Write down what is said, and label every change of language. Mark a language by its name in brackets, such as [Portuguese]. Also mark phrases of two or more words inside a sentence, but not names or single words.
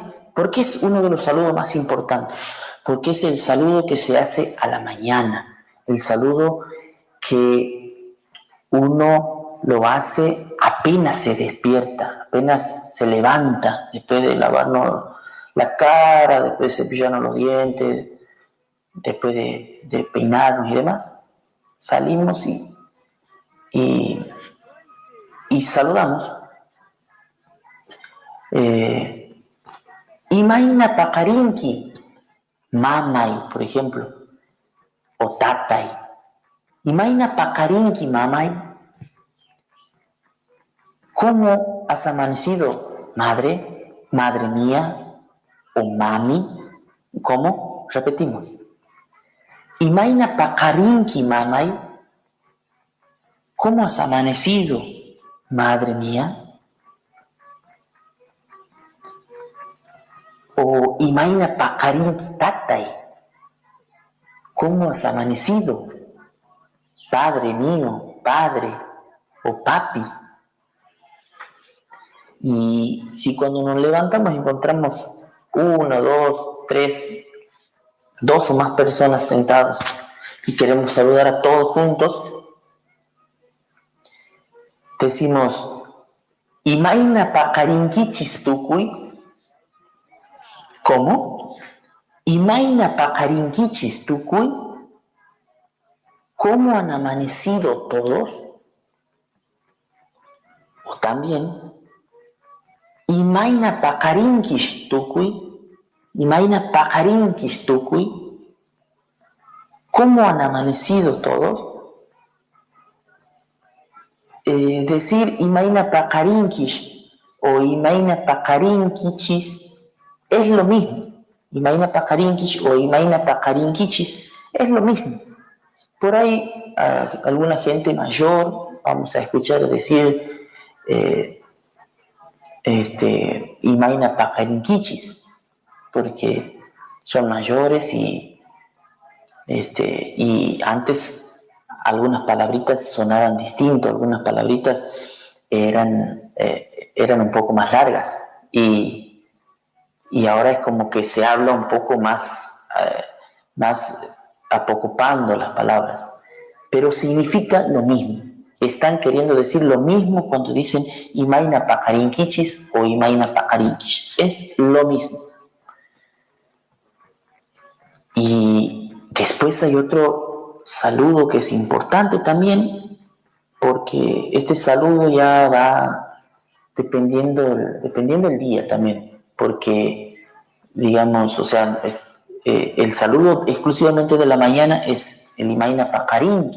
[Spanish] ¿Por qué es uno de los saludos más importantes? Porque es el saludo que se hace a la mañana, el saludo que uno lo hace apenas se despierta, apenas se levanta, después de lavarnos la cara, después de cepillarnos los dientes, después de peinarnos y demás. Salimos y saludamos. [Quechua] Imayna paqarinki, mamay, [Spanish] por ejemplo, [Quechua] o tatay. Imayna paqarinki, mamay. [Spanish] ¿Cómo has amanecido, madre? Madre mía, o mami. ¿Cómo? Repetimos. [Quechua] Imayna paqarinki, mamay. [Spanish] ¿Cómo has amanecido, madre mía? [Quechua] O imayna paqarinki, tatay. [Spanish] ¿Cómo has amanecido, padre mío, padre o papi? Y si cuando nos levantamos encontramos una, dos, tres, dos o más personas sentadas y queremos saludar a todos juntos, decimos, [Quechua] imayna paqarinkichis tukuy. [Spanish] ¿Cómo? [Quechua] Imaina paqarinkichis tukuy. [Spanish] ¿Cómo han amanecido todos? O también, [Quechua] imaina paqarinkish tukuy. Imaina paqarinkish tukuy. [Spanish] ¿Cómo han amanecido todos? Decir [Quechua] imaina paqarinkish [Spanish] o [Quechua] imaina paqarinkichis [Spanish] es lo mismo. [Quechua] Imaina paqarinkish [Spanish] o [Quechua] imaina paqarinkichis [Spanish] es lo mismo. Por ahí alguna gente mayor vamos a escuchar decir [Quechua] imaina paqarinkichis [Spanish] porque son mayores y antes algunas palabritas sonaban distinto, algunas palabritas eran un poco más largas y ahora es como que se habla un poco más apocopando las palabras, pero significa lo mismo. Están queriendo decir lo mismo cuando dicen [Quechua] imaina paqarinkichis [Spanish] o [Quechua] imaina paqarinkish. [Spanish] Es lo mismo. Y después hay otro saludo que es importante también, porque este saludo ya va dependiendo del día también, porque digamos, o sea, el saludo exclusivamente de la mañana es el [Quechua] imaina paqarinki.